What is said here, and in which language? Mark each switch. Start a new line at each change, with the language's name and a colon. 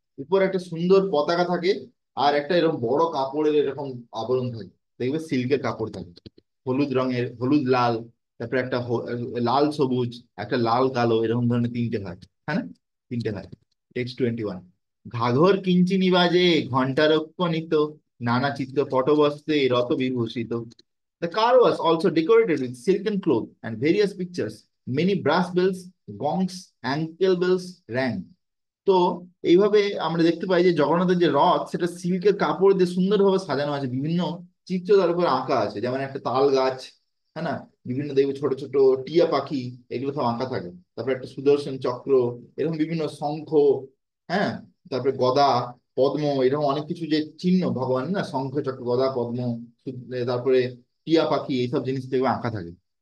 Bangla: উপর একটা সুন্দর পতাকা থাকে, আর একটা এরকম বড় কাপড়ের এরকম আবরণ থাকে, দেখবে সিল্কের কাপড় থাকে, হলুদ রঙের, হলুদ লাল, তারপরে একটা লাল সবুজ, একটা লাল কালো, এরকম ধরনের তিনটে হয়। হ্যাঁ না? তিনটে হয়। টেক্সট 21। ঘাঘর কিঞ্চিনি বাজে ঘণ্টারক্ষ নিত, নানা চিত্র পটবস্ত্রে রত বিভূষিত।
English: The car was also decorated with silken cloth and various pictures. Many brass bells, gongs, ankle bells rang.
Bangla: তো এইভাবে আমরা দেখতে পাই যে জগন্নাথের যে রথ, সেটা সিল্কের কাপড় দিয়ে সুন্দরভাবে সাজানো আছে, বিভিন্ন চিত্র তার উপর আঁকা আছে, যেমন একটা তাল গাছ, হ্যাঁ না, বিভিন্ন দেখবে ছোট ছোট টিয়া পাখি, এগুলো সব আঁকা থাকে। তারপরে একটা সুদর্শন চক্র, এরকম বিভিন্ন শঙ্খ, হ্যাঁ, তারপরে গদা, পদ্ম, এরকম অনেক কিছু যে চিহ্ন ভগবান না, শঙ্খ চক্র গদা পদ্ম, তারপরে টিয়া পাখি, এইসব জিনিস দেখবে আঁকা থাকে।